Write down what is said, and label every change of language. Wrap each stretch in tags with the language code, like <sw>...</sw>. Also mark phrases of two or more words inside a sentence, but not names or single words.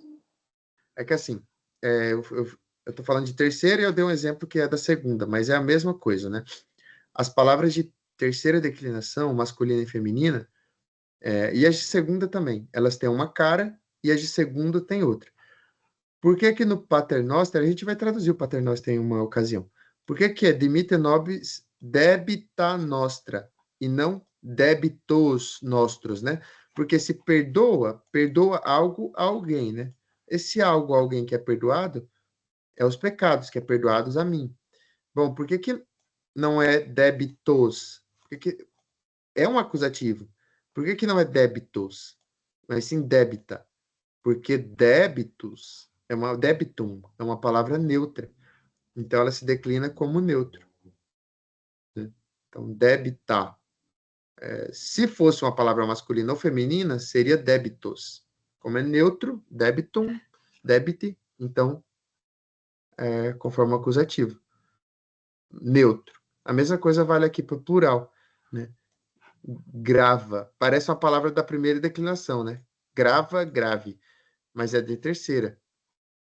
<pt>é que assim, eu estou falando de terceira e eu dei um exemplo que é da segunda, mas é a mesma coisa, né? As palavras de terceira declinação, masculina e feminina, e as de segunda também, elas têm uma cara e as de segunda têm outra. Por que que no paternoster, a gente vai traduzir o paternoster em uma ocasião. Por que que é</pt> <la>dimite nobis debita nostra</la> <pt>e não</pt> <la>debitos nostros,</la> <pt>né? Porque se perdoa algo a alguém, né? Esse algo a alguém que é perdoado é os pecados que é perdoados a mim. Bom, por que que não é debitos? Porque é um acusativo. Por que que não é débitos, mas sim débita? Porque débitos debitum, é uma palavra neutra. Então ela se declina como neutro, né? Então debita. Se fosse uma palavra masculina ou feminina, seria débitos. Como é neutro,</pt> <la>debitum, debite,</la> <pt>então conforme acusativo. Neutro. A mesma coisa vale aqui para o plural, né? Grava. Parece uma palavra da primeira declinação, né?</pt> <la>Grava, grave.</la> <pt>Mas é de terceira.</pt>